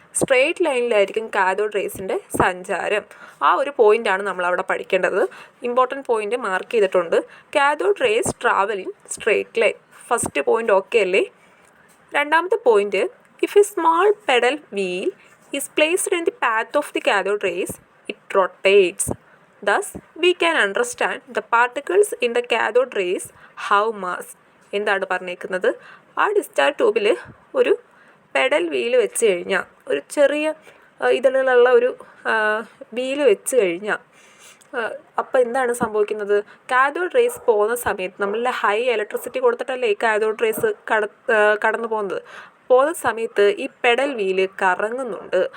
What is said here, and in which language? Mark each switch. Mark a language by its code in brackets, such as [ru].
[ml] Straight ലൈനിലായിരിക്കും cathode റേസിൻ്റെ സഞ്ചാരം. ആ ഒരു പോയിൻ്റാണ് നമ്മളവിടെ പഠിക്കേണ്ടത്. ഇമ്പോർട്ടൻറ്റ് പോയിൻ്റ് മാർക്ക് ചെയ്തിട്ടുണ്ട്. [en] Cathode rays travel in straight line. [ml] First point okay അല്ലേ? രണ്ടാമത്തെ point, [en] If a small pedal wheel is placed in the path of the cathode rays it rotates. Thus, we can understand the particles in the cathode rays have mass. [ml] എന്താണ് പറഞ്ഞേക്കുന്നത്? ആ discharge ട്യൂബിൽ ഒരു pedal wheel വെച്ച് കഴിഞ്ഞാൽ, ഒരു ചെറിയ ഇതിലുള്ള ഒരു വീല് വെച്ച് കഴിഞ്ഞാൽ അപ്പോൾ എന്താണ് സംഭവിക്കുന്നത്? കാഥോഡ് റേസ് പോകുന്ന സമയത്ത് നമ്മളുടെ ഹൈ ഇലക്ട്രിസിറ്റി കൊടുത്തിട്ടല്ലേ ഈ കാഥോഡ് റേസ് കടന്നു പോകുന്ന സമയത്ത് ഈ പെഡൽ വീല് കറങ്ങുന്നുണ്ട്.